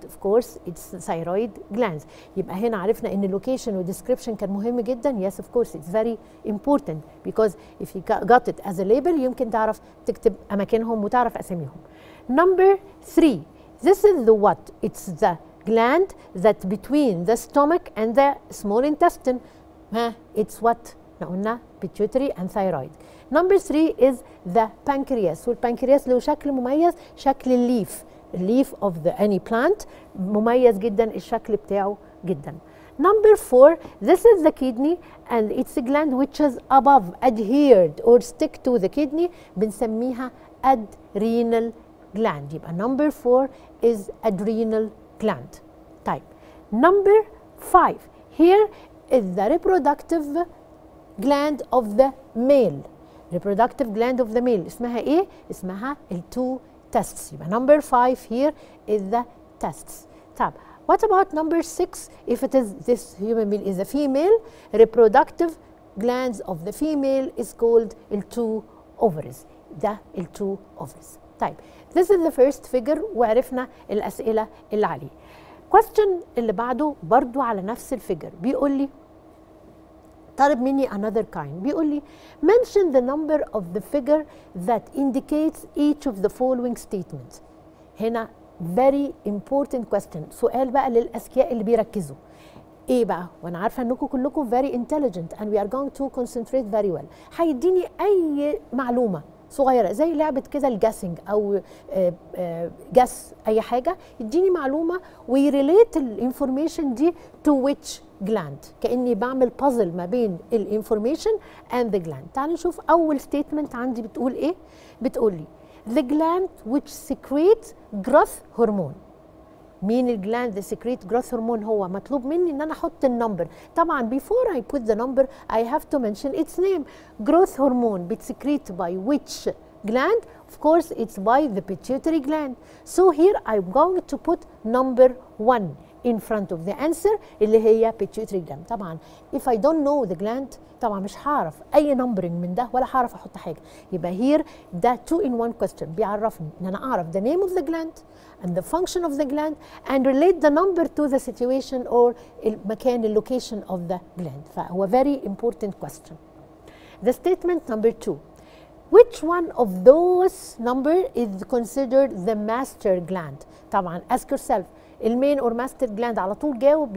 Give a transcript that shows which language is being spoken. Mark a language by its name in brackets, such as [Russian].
[English] Of course it's thyroid glands. يبقى هنا عرفنا ان location و description كان مهم جدا. Yes of course it's very important because if you got it as a label [Arabic] يمكن تعرف تكتب اماكنهم وتعرف اساميهم. [English] Number 3, this is the what? It's the gland that between the stomach and the small intestine. ها it's what [Arabic] احنا قلنا [English] pituitary and thyroid. Number 3 is the pancreas. [Arabic] والبنكرياس له شكل مميز، شكل الليف [English] of the any plant، [Arabic] مميز جدا الشكل بتاعه جدا. [English] Number 4, this is the kidney and it's a gland which is above, adhered or stick to the kidney، بنسميها adrenal gland. يبقى number 4 is adrenal gland. طيب number 5 here is the reproductive gland of the male. reproductive gland of the male [Arabic] اسمها ايه؟ اسمها [English] two tests. يبقى number 5 here is the tests. طب what about number 6 if it is this human being is a female? reproductive glands of the female is called two ovaries. ده two ovaries. طيب this is the first figure [Arabic] وعرفنا الأسئلة اللي عليه. [English] question اللي بعده برضو على نفس الفيجر، [Arabic] بيقول لي طالب مني [English] another kind، بيقول لي mention the number of the figure that indicates each of the following statements. [Arabic] هنا [English] very important question، [Arabic] سؤال بقى للأذكياء اللي بيركزوا. [English] ايه بقى؟ [Arabic] وانا عارفه انكم كلكم [English] very intelligent and we are going to concentrate very well. [Arabic] هيديني اي معلومه صغيره زي لعبه كده الجاسنج او جاس اي حاجه، يديني معلومه ويريليت الانفورميشن دي [English] to which gland، [Arabic] كاني بعمل بازل ما بين الانفورميشن [English] and the gland. [Arabic] تعالوا نشوف اول ستيتمنت عندي بتقول ايه. [English] بتقول لي the gland which secretes growth hormone. [Arabic] مين الجلاند [English] that secrete growth hormone؟ [Arabic] هو مطلوب مني ان انا احط النمبر. [English] طبعا before I put the number I have to mention its name. growth hormone بتسكريت by which gland? Of course it's by the pituitary gland. So here I'm going to put number 1 in front of the answer اللي هي pituitary gland. [Arabic] طبعا [English] if I don't know the gland [Arabic] طبعا مش هعرف اي numbering من ده ولا هعرف احط حاجه. [English] يبقى here ده 2 in 1 question بيعرفني ان انا اعرف the name of the gland and the function of the gland and relate the number to the situation or المكان location of the gland. فهو very important question. The statement number 2. Which one of those number is considered the master gland؟ طبعا ask yourself المين or master gland [Arabic] على طول جاوب.